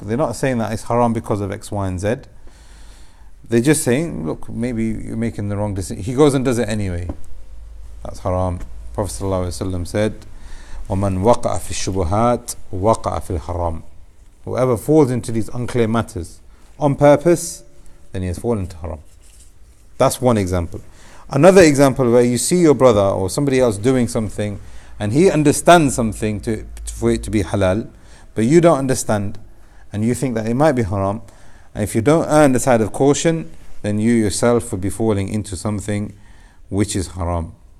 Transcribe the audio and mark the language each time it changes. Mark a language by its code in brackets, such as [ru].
[en] They're not saying that it's haram because of X, Y, and Z. They're just saying, look, maybe you're making the wrong decision. He goes and does it anyway. That's haram. Prophet ﷺ said, [ar] وَمَنْ وَقَعَ فِي الشُّبُهَاتِ وَقَعَ فِي الْحَرَامِ. [en] Whoever falls into these unclear matters on purpose, then he has fallen into haram. That's one example. Another example where you see your brother or somebody else doing something and he understands something for it to be halal, but you don't understand and you think that it might be haram, and if you don't earn the side of caution, then you yourself will be falling into something which is haram.